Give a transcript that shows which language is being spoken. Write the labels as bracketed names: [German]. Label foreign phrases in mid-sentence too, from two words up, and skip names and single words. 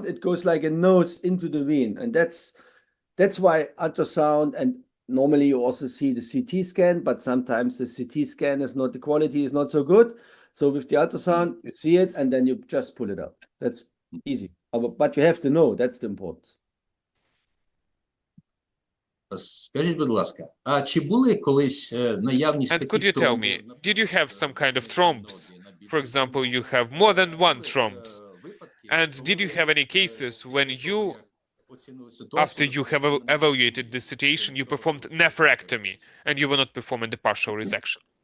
[English] It goes like a nose into the vein. And that's why ultrasound, and normally you also see the CT scan, but sometimes the CT scan is not, the quality is not so good. So with the ultrasound, you see it and then you just pull it out. That's easy. But you have to know, that's the importance. [Ukrainian] Скажіть, будь ласка, а чи були колись наявність [English] And could you tell me, did you have some kind of thrombs? For example, you have more than one thrombs. And did you have any cases when you, after you have evaluated the situation, you performed nephrectomy and you were not performing the partial resection?